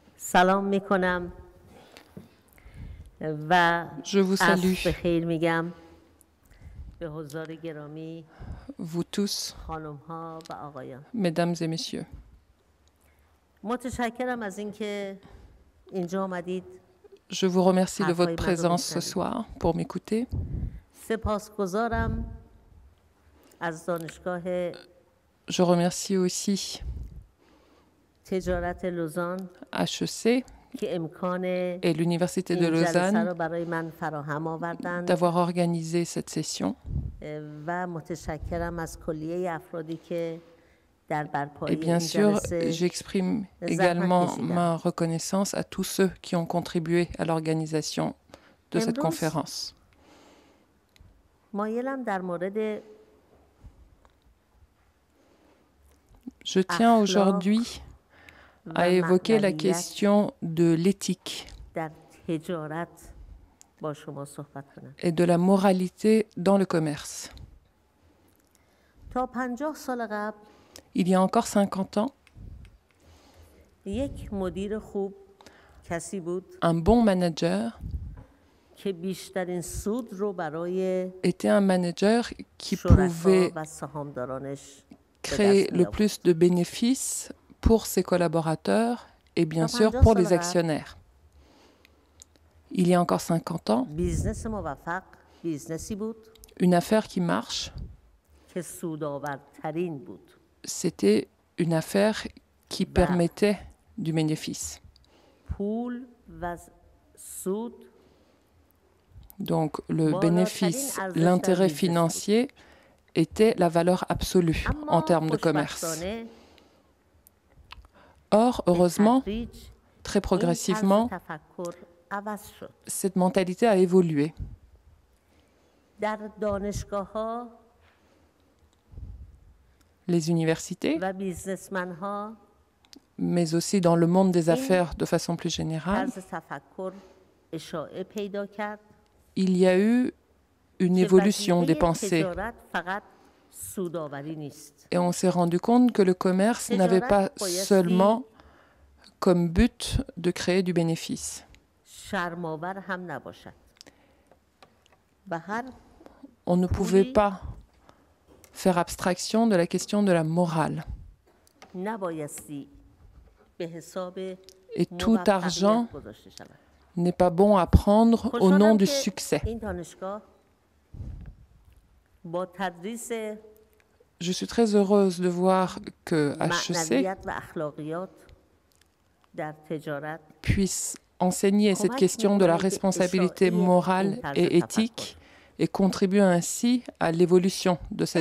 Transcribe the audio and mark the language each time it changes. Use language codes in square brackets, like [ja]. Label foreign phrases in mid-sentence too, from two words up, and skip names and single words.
[fa] سلام میکنم و [fr] Je vous salue, [fa] عصر بخیر میگم به حضار گرامی [fr] vous tous, [fa] خانم ها و آقایان. [fr] mesdames et messieurs. [fa] متشکرم از اینکه اینجا آمدید. [fr] Je vous remercie de votre présence ce soir pour m'écouter. [fa] سپاسگزارم از دانشگاه [fr] Je remercie aussi [fa] تجارت لوزان HEC که امکان [fr] et l'Université de [fa] این جلسه Lausanne رو برای من فراهم آوردند [fr] d'avoir organisé cette session. [fa] و متشکرم از کلیه افرادی که در [fr] Et [fa] برپایی [fr] bien [fa] این [fr] sûr, [fa] جلسه [fr] j'exprime également ma reconnaissance à tous ceux qui ont contribué à l'organisation de cette conférence. [fa] مایلم در مورد [fr] Je tiens aujourd'hui à évoquer la question de l'éthique [fa] در تجارت با شما صحبت کنم. [fr] et de la moralité dans le commerce. [fa] تا 50 سال قبل [fr] Il y a encore 50 ans, [fa] یک مدیر خوب کسی بود [fr] un bon manager [fa] که بیشترین سود رو برای [fr] était un manager qui [fa] شرکا [fr] pouvait [fa] و سهامدارانش به [fr] créer [fa] دست [fr] le [fa] می آورد. [fr] plus de bénéfices pour ses collaborateurs et bien sûr pour les actionnaires. Il y a encore 50 ans, [fa] بیزنس موفق بیزنسی بود [fr] une affaire qui marche, [fa] که سودآورترین بود. [fr] c'était une affaire qui permettait du bénéfice. [fa] پول و سود [fr] Donc le bénéfice, l'intérêt financier était la valeur absolue en termes de commerce. [fa] خوشبختانه [fr] Or, heureusement, [fa] تدریج [fr] très [fa] این [fr] progressivement, [fa] طرز تفکر عوض شد. [fr] cette mentalité a évolué. [fa] در دانشگاه‌ها [fr] Les universités, [fa] و بیزنسمن‌ها [fr] mais aussi dans le monde des affaires de façon plus générale, [fa] طرز تفکر اشاعه پیدا کرد [fr] il y a eu une [fa] که [fr] évolution des [fa] وظیفه [fr] pensées. [fa] تجارت فقط سودآوری نیست. [fr] Et on s'est rendu compte que le commerce n'avait pas seulement comme but de créer du bénéfice. [fa] شرم‌آور هم نباشد. و هر [fr] On ne pouvait pas faire abstraction de la question de la morale. [fa] نبایستی به حساب [fr] Et tout argent [fa] موفقیت گذاشته شود. [fr] n'est pas bon à prendre au nom [fa] خوشحالم [fr] du [fa] که [fr] succès. [fa] این دانشگاه با تدریس [fr] Je suis très heureuse de voir que HEC [fa] معنویت و اخلاقیات در تجارت [fr] puisse enseigner cette question de la responsabilité morale et éthique et contribuer ainsi à l'évolution de cette